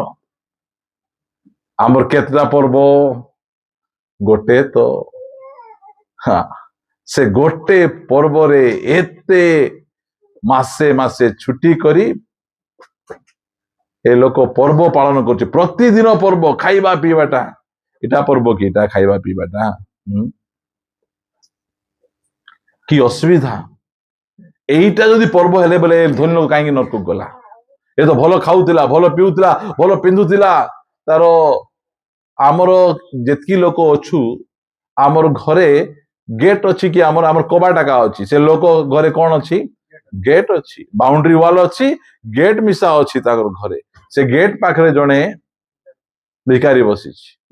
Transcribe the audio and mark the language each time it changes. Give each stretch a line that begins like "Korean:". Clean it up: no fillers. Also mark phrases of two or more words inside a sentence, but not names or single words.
Odia: ଆମର କେତେଟା ପର୍ବ ଗୋଟେ ତ ସେ ଗୋଟେ ପର୍ବରେ ଏତେ ମାସେ ମାସେ ଛୁଟି କରି ଏ ଲୋକ ପର୍ବ ପାଳନ କରୁଛି ପ୍ରତିଦିନ ପର୍ବ ଖାଇବା ପିଇବାଟା ଏଟା ପର୍ବ କି ଏଟା ଖାଇବା ପିଇବାଟା କି ଅସୁବିଧା। ଏଇଟା ଯଦି ପର୍ବ ହେଲେ ବୋଲେ ଧନ୍ୟ কাହିଁକି ନରକକୁ ଗଲା ଏ ତ ଭଲ ଖାଉଥିଲା ଭଲ ପିଉଥିଲା ଭଲ ପିନ୍ଧୁଥିଲା ତାର ଆମର ଯେତିକି ଲୋକ ଅଛୁ ଆମର ଘରେ ଗେଟ୍ ଅଛି କି ଆମର କବାଟ ଏକା ଅଛି ସେ ଲୋକ ଘରେ କଣ ଅଛି ଗେଟ୍ ଅଛି
English: boundary wall
Odia: ଅଛି ଗେଟ୍ ମିଶା ଅଛି ତାଙ୍କର ଘରେ ସେ ଗେଟ୍ ପାଖରେ ଜଣେ ଭିକାରୀ ବସିଛି